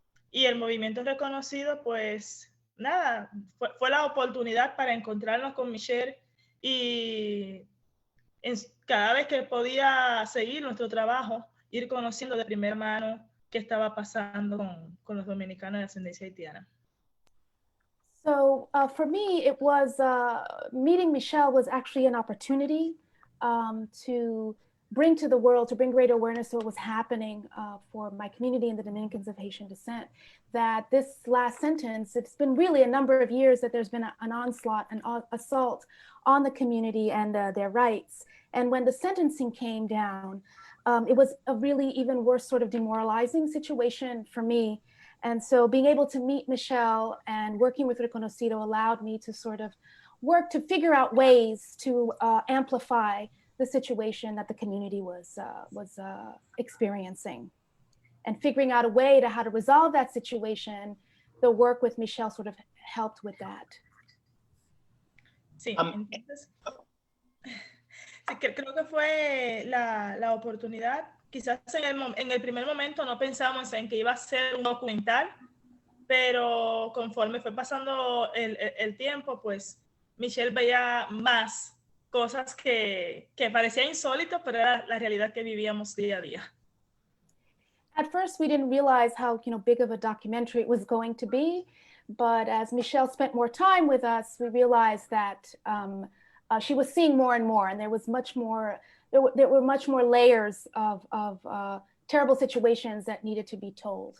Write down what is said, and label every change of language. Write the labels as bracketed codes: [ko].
[es] Y el movimiento reconocido, pues nada, fue la oportunidad para encontrarnos con Michèle y cada vez que podía seguir nuestro trabajo, ir conociendo de primera mano qué estaba pasando con los dominicanos de ascendencia haitiana. [en] So for me, it was meeting Michèle was actually an opportunity to bring to the world, to bring greater awareness to what was happening for my community and the Dominicans of Haitian descent. That this last sentence, it's been really a number of years that there's been an onslaught, an assault on the community and their rights. And when the sentencing came down, it was a really even worse sort of demoralizing situation for me. And so being able to meet Michèle and working with Reconocido allowed me to sort of work to figure out ways to amplify the situation that the community was experiencing. And figuring out a way to how to resolve that situation, the work with Michèle sort of helped with that. [es] Sí, entonces, creo que fue la oportunidad. Quizás en el primer momento no pensamos en que iba a ser un documental, pero conforme fue pasando el tiempo, pues Michèle veía más cosas que parecía insólito, pero era la realidad que vivíamos día a día. [en] At first, we didn't realize how big of a documentary it was going to be, but as Michèle spent more time with us, we realized that she was seeing more and more, and there was much more. There were much more layers of terrible situations that needed to be told.